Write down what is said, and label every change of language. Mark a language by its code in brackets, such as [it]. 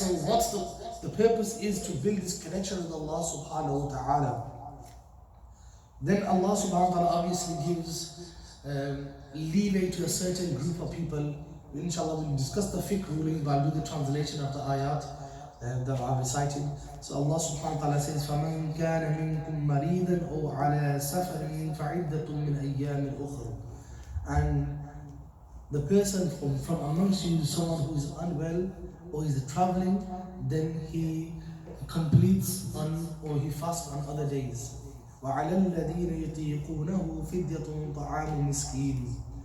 [en] So what's the purpose is to build this connection with Allah subhanahu wa ta'ala. Then Allah subhanahu wa ta'ala obviously gives leeway to a certain group of people. Inshallah, we'll discuss the fiqh ruling, but I'll do the translation of the ayat that I've recited. So Allah subhanahu wa ta'ala says, [ar] فَمَنْ كَانَ مِنْكُمْ مَرِيضًا أَوْ عَلَى سَفَرٍ فَعِدَّةٌ مِنْ أَيَّامٍ أُخْرَى. [en] And the person from amongst you, someone who is unwell or is traveling, then he completes or he fasts on other days. [ar] وَعَلَى الَّذِينَ يُطِيقُونَهُ فِدْيَةٌ طَعَامُ مِسْكِينٍ.